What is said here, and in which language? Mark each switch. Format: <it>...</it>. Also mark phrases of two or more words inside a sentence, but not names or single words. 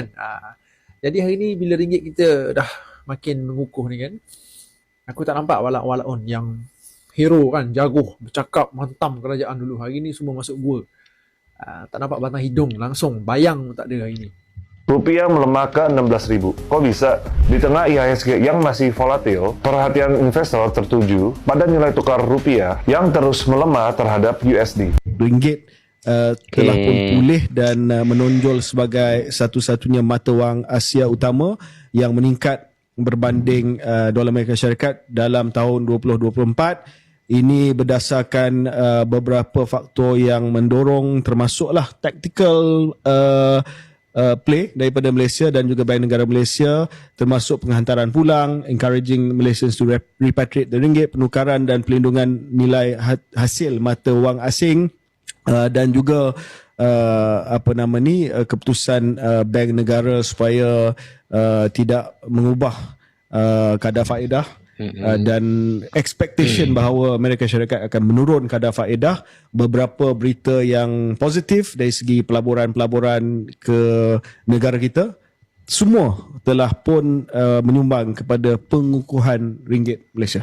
<ms>Jadi hari ni bila ringgit kita dah makin mengukuh ni kan, aku tak nampak walaun yang hero kan, jago, bercakap, mantap kerajaan dulu. Hari ni semua masuk gua. Tak nampak batang hidung langsung, bayang tak ada hari ni.</ms> <id>rupiah melemah ke 16.000. Kok bisa? Di tengah IHSG yang masih volatil, perhatian investor tertuju pada nilai tukar rupiah yang terus melemah terhadap USD.</id> <ms>Ringgit telah pun pulih dan menonjol sebagai satu-satunya mata wang Asia utama yang meningkat berbanding dolar Amerika Syarikat dalam tahun 2024. Ini berdasarkan beberapa faktor yang mendorong, termasuklah</ms> <en>tactical play</en> <ms>daripada Malaysia dan juga Bank Negara Malaysia, termasuk penghantaran pulang,</ms> <en>encouraging Malaysians to repatriate the ringgit,</en> <ms>penukaran dan pelindungan nilai hasil mata wang asing, dan juga keputusan Bank Negara supaya tidak mengubah kadar faedah. Dan expectation bahawa Amerika Syarikat akan menurun kadar faedah, beberapa berita yang positif dari segi pelaburan-pelaburan ke negara kita, semua telah pun menyumbang kepada pengukuhan ringgit Malaysia.</ms>